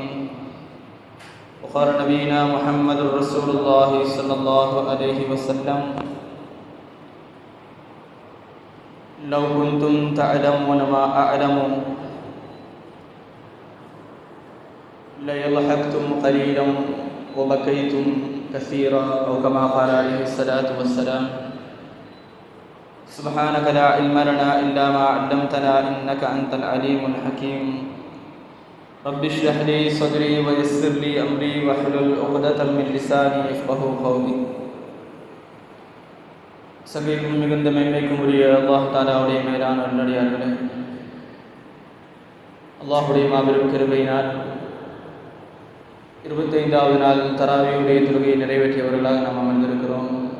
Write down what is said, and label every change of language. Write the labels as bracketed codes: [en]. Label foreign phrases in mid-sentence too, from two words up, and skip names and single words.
[ar] وقال نبينا محمد رسول الله صلى الله عليه وسلم لو كنتم تعلمون ما أعلم ليضحكتم قليلا وبكيتم كثيرا أو كما قال عليه الصلاة والسلام. سبحانك لا علم لنا إلا ما علمتنا إنك أنت العليم الحكيم. رب اشرح لي صدري ويسر لي أمري واحلل عقدة من لساني يفقهوا قولي. [ta] சபைக்கும் மிகுந்த மேன்மைக்கும் உரிய அல்லாஹ் தஆலாவுடைய மேலான நல்லடியார்களே, அல்லாஹ்வுடைய மாபெரும் கிருபையினால் 25வது நாள் தராவியுடைய தொழுகையை நிறைவேற்றியவர்களாக நாம் அமர்ந்திருக்கிறோம்.